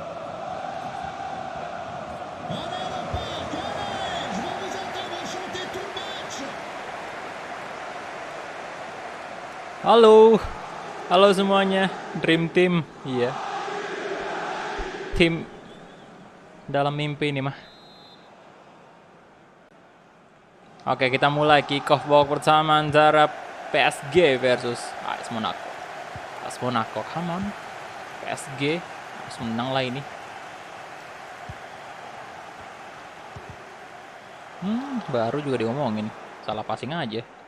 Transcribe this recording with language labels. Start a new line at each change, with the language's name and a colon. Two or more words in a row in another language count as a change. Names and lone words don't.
French: Allez le parc, allez, je vais vous entendre chanter tout le
Indonesian: Halo. Halo semuanya.
English: Dream Team.
Indonesian: Iya. Tim dalam mimpi ini mah. Oke, kita mulai
English: kick off
Indonesian: babak pertama antara PSG versus AS Monaco.
English: AS Monaco, come on.
Indonesian: PSG harus menang lah ini. Baru juga diomongin. Salah passing aja.